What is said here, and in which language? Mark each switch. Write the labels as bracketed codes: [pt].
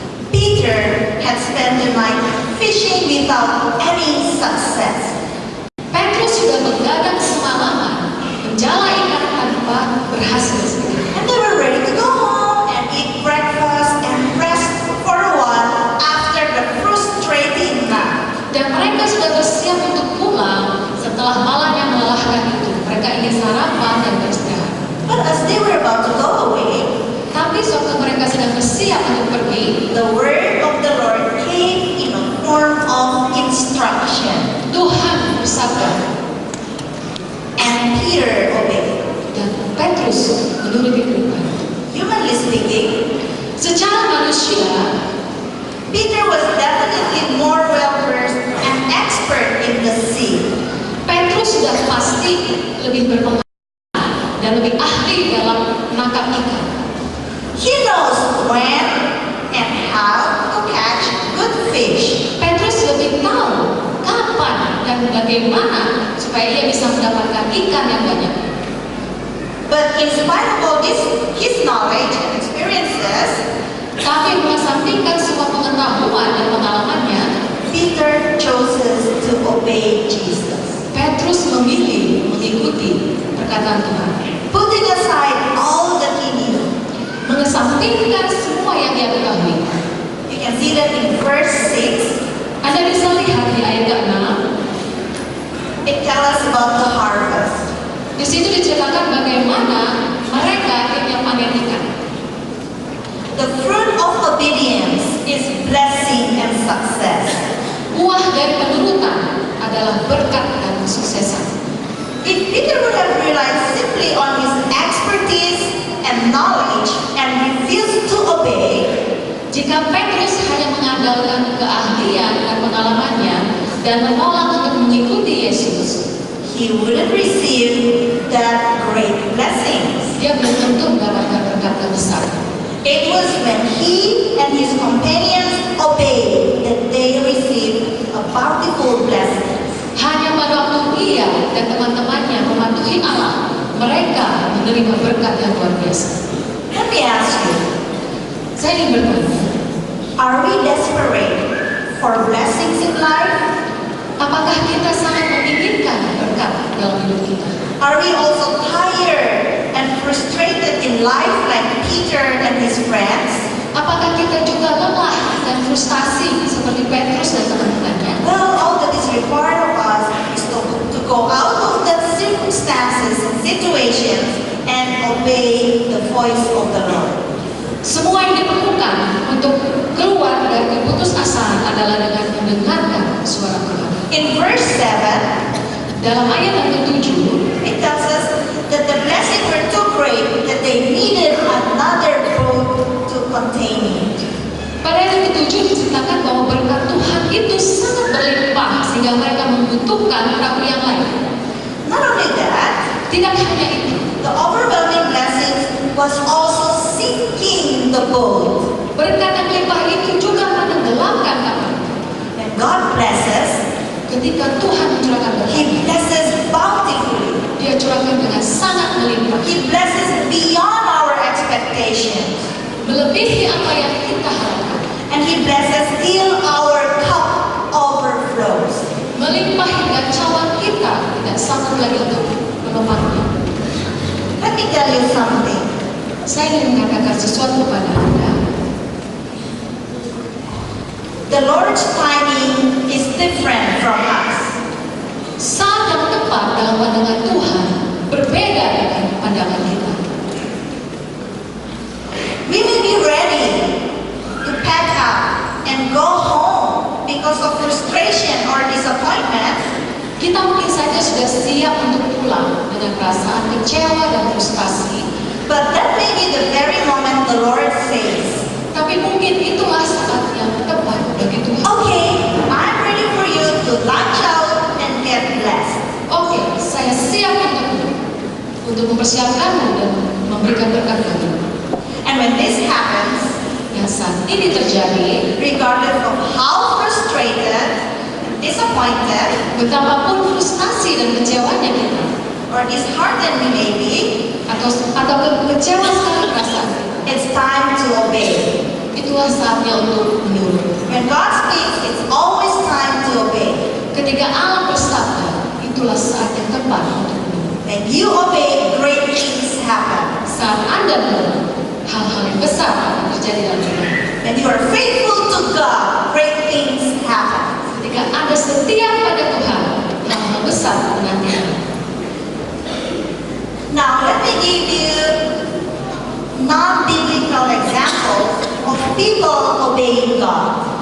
[en] Peter had spent the night fishing without any success. [id] Petrus sudah begadang semalaman menjala ikan tanpa berhasil sedikit. And they were ready to go home and eat breakfast and rest for a while after the frustrating night. Dan mereka sudah bersiap untuk pulang setelah malam yang melelahkan itu. Mereka ingin sarapan dan beristirahat. [en] But as they were about to go away, [id] Tapi sewaktu mereka sedang bersiap untuk pergi, [en] the word of the Lord came in a form of instruction. [id] Tuhan bersabda [en] And Peter obeyed. [id] dan Petrus menuruti perintah. [en] Humanly speaking, [id] Secara manusia, [en] Peter was definitely more well-versed and expert in the sea. [id] Petrus sudah pasti lebih berpengalaman dan lebih ahli dalam menangkap ikan. [en] He knows when and how to catch good fish. [id] Petrus lebih tahu kapan dan bagaimana supaya ia bisa mendapatkan ikan yang banyak. [en] But in spite of all this, his knowledge and experiences, [id] Tapi mengesampingkan semua pengetahuan dan pengalamannya, [en] Peter chooses to obey Jesus. [id] Petrus memilih mengikuti perkataan Tuhan. [en] Putting aside all that he knew. [id] Mengesampingkan semua yang dia ketahui. [en] You can see that in verse 6, [id] Anda bisa lihat di ayat ke-6, [en] it tells us about the harvest. [id] di situ diceritakan bagaimana mereka akhirnya panen ikan. [en] The fruit of obedience is blessing and success. [id] Buah dari penurutan adalah berkat dan kesuksesan. [en] If Peter would have relied simply on his expertise and knowledge and refused to obey, [id] Jika Petrus hanya mengandalkan keahlian dan pengalamannya dan menolak untuk mengikuti Yesus, [en] he wouldn't receive that great blessings. [id] dia belum tentu mendapatkan berkat yang besar. [en] It was when he and his companions obeyed that they received a bountiful blessing. [id] Hanya pada waktu ia dan teman-temannya mematuhi Allah, mereka menerima berkat yang luar biasa. [en] Let me ask you, [id] Saya ingin bertanya, [en] are we desperate for blessings in life? [id] apakah kita sangat menginginkan berkat dalam hidup kita? [en] Are we also tired and frustrated in life like Peter and his friends? [id] Apakah kita juga lelah dan frustasi seperti Petrus dan teman-temannya? [en] Well, all that is required of us is to go out of the circumstances and situations and obey the voice of the Lord. [id] Semua yang diperlukan untuk keluar dari keputusasaan adalah dengan mendengarkan suara Tuhan. [en] In verse 7, [id] Dalam ayat yang ke-7, [en] it tells us that the blessings were too great that they needed another boat to contain it. [id] pada ayat yang ke-7 diceritakan bahwa berkat Tuhan itu sangat berlimpah sehingga mereka membutuhkan perahu yang lain. [en] Not only that, [id] Tidak hanya itu, [en] The overwhelming blessings was also sinking the boat. [id] berkat yang melimpah itu juga menenggelamkan kapal. [en] When God blesses, [id] Ketika Tuhan mencurahkan berkat, [en] He blesses bountifully. [id] Dia curahkan dengan sangat melimpah, [en] He blesses beyond our expectations. [id] melebihi apa yang kita harapkan, [en] And He blesses till our cup overflows. [id] melimpah hingga cawan kita tidak sanggup lagi untuk menopangnya. [en] Let me tell you something. [id] Saya ingin mengatakan sesuatu pada Anda. [en] The Lord's timing is different from us. [id] Saat yang tepat dalam pandangan Tuhan berbeda dengan pandangan kita. [en] We may be ready to pack up and go home because of frustration or disappointment, [id] Kita mungkin saja sudah siap untuk pulang dengan perasaan kecewa dan frustasi, [en] but that may be the very moment the Lord says, [id] tapi mungkin itulah saat yang tepat bagi Tuhan. [en] okay, I'm ready for you to launch out and get blessed. [id] Oke, saya siap untuk mempersiapkanmu dan memberikan berkat bagimu. [en] And when this happens, [id] Yang saat ini terjadi, [en] regardless of how frustrated and disappointed [id] betapapun frustasi dan kecewanya kita, [en] or disheartened we may be, [id] atau kecewa sekali perasaan, [en] it's time to obey. [id] itulah saatnya untuk menurut. [en] When God speaks, it's always time to obey. [id] Ketika Allah bersabda, itulah saat yang tepat untuk menurut. [en] When you obey, great things happen. [id] Saat Anda menurut, hal-hal yang besar akan terjadi dalam hidup. [en] When you are faithful to God, great things happen. [id] Ketika Anda setia pada Tuhan, hal-hal besar menanti Anda. [en] Now, let me give you non-biblical examples of people obeying God.